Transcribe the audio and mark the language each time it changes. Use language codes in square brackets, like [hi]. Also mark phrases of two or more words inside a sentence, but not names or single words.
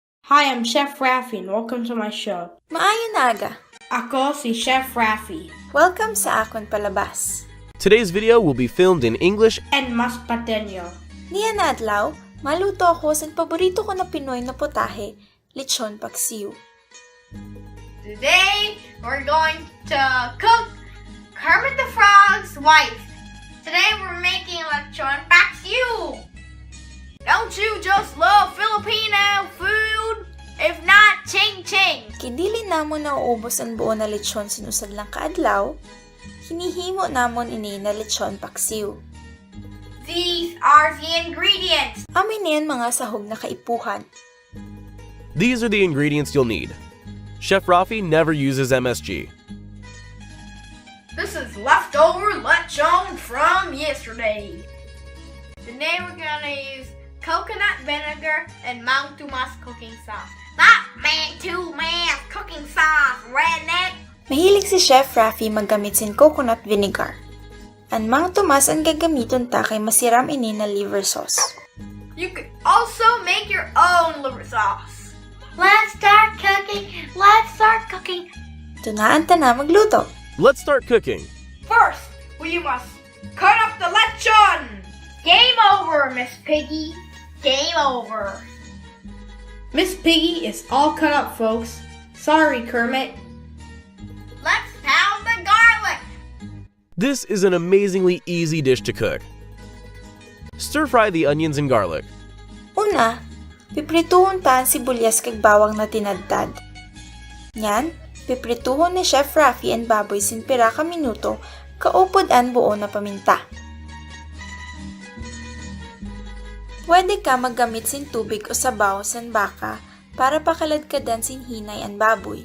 [en] Hi, I'm Chef Rafi and welcome to my show. [msb] Maayong naga. Ako si Chef Rafi. Welcome sa akon palabas. [en] Today's video will be filmed in English And Masbatenyo. [msb] Niyan na adlaw, maluto ako sa paborito ko na Pinoy na putahe, Lechon Paksiw. [en] Today, we're going to cook Kermit the Frog's wife. Today, we're making Lechon Paksiw. Don't you just love Filipino food? If not, ching-ching. [msb] Kidili namon na uubos ang buo na lechon sinusad lang kaadlaw, hinihimo namon ini na Lechon Paksiw. [en] These are the ingredients. [msb] Amin niyan mga sahog na kaipuhan. [en] These are the ingredients you'll need. Chef Rafi never uses MSG. This is leftover lechon from yesterday. Today, we're gonna use coconut vinegar and Mang Tomas cooking sauce. Not Mang Tomas cooking sauce, redneck. [msb] Mahilig si Chef Rafi maggamit sin [en] coconut vinegar. [msb] Ang Mang Tomas ang gagamiton ta kay masiram ini na [en] liver sauce. You could also make your own liver sauce. Let's start cooking. Let's start cooking. [msb] Tunaan ta na magluto. [en] Let's start cooking. First, we must cut up the lechon. Game over, Miss Piggy. Game over. Miss Piggy is all cut up, folks. Sorry, Kermit. Let's pound the garlic. This is an amazingly easy dish to cook. Stir fry the onions and garlic. [msb] Una, piprituhon ta ang sibuyas kag bawang na tinadtad. Nyan, piprituhon ni Chef Rafi ang baboy sin pira ka minuto kaupod ang buo na paminta. Pwede ka maggamit sin tubig o sabaw san baka para pakaladkadan sin hinay ang baboy.